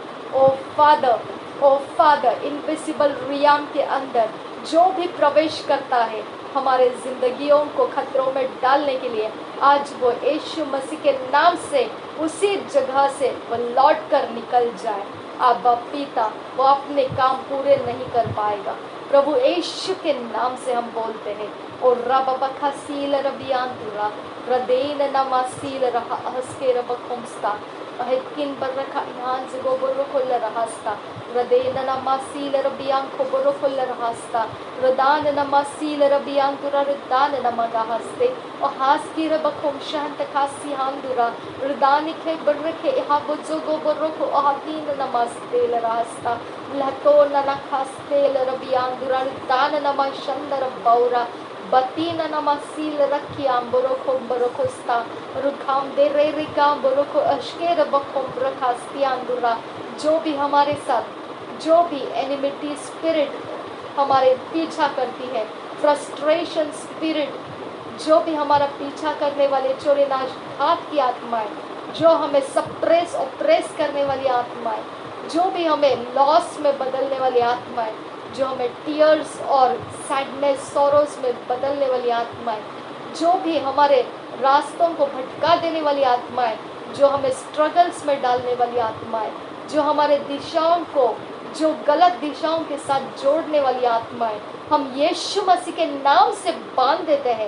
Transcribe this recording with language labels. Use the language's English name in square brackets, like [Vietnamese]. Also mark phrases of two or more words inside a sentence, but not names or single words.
[English] O Father, invisible realm [Hindi] के अंदर जो भी प्रवेश करता है हमारे जिंदगियों को खतरों में डालने के लिए, आज वो यीशु मसीह के नाम से उसी जगह से वो लौट कर निकल जाए। आबा पिता, वो अपने काम पूरे नहीं कर पाएगा। प्रभु यीशु के नाम से हम बोलते हैं। और रब बखसील रबियांतुरा रदेन नमासील रहा हस्के रब खुमस्ता अहिकिन बरखा इहान से गोबरो खोल रहस्ता रदेन नमासील रबियां खोबरो खोल रहस्ता रदान नमासील रबियां तुरा रदान नमगा हस्ते और हास की रब खुम शहंत खासी हांदुरा रदान के बरखे इहा बुजो गोबरो को अहाकिन नमस्तेल रहस्ता लतो ननखास्तेल रबियां तुरा रदान नमशंदर बौरा बतीन नमसील रखियां बरोखो बरोखोस्ता रुखाम दे रे रिकाम बरोखो अश्केर बखोम रखास्तियांदुरा। जो भी हमारे साथ, जो भी [English] enmity spirit [Hindi] हमारे पीछा करती है, [English] frustration spirit, [Hindi] जो भी हमारा पीछा करने वाले चोरेनाश हाथ की आत्माएं, जो हमें [English] suppress oppress [Hindi] करने वाली आत्माएं, जो भी हमें लॉस में बदलने वाली आत्माएं, जो हमें टीयर्स और [English] sadness sorrows [Hindi] में बदलने वाली आत्माएं, जो भी हमारे रास्तों को भटका देने वाली आत्माएं, जो हमें स्ट्रगल्स में डालने वाली आत्माएं, जो हमारे दिशाओं को जो गलत दिशाओं के साथ जोड़ने वाली आत्माएं, हम यीशु मसीह के नाम से बांध देते हैं।